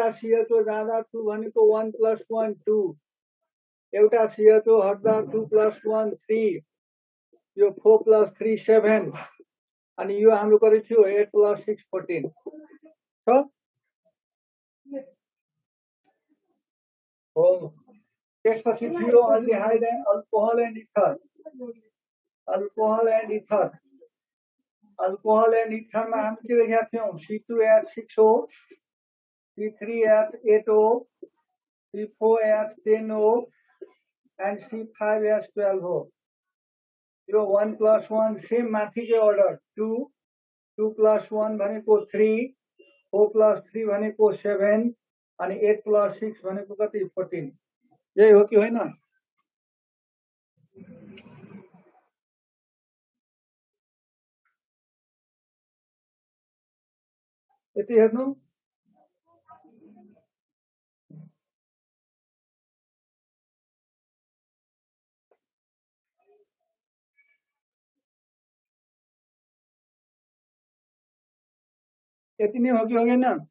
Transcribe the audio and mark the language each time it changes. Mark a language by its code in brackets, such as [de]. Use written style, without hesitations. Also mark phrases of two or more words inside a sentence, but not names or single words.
[ne] CH2 जाँदा 2 भनेको 1 + 1 2 एउटा CH2 हट्दा 2 + 1 3 यो 4 + 3 7 अनि यो हाम्रो कति थियो 8 + 6 14 छ हो त्यसपछि थियो [en] aldehyde alcohol and etherमा [ne] हामी के लेखेका थियौं C2H6O C3H8O C4H10O and C5H12O यो 1 + 1 सेम माथिको अर्डर 2 + 1 भनेको 3 4 + 3 भनेको 7 अनि 8 + 6 भनेको कति 14 यही हो कि होइन यति हेर्नु यति नै हो कि होइन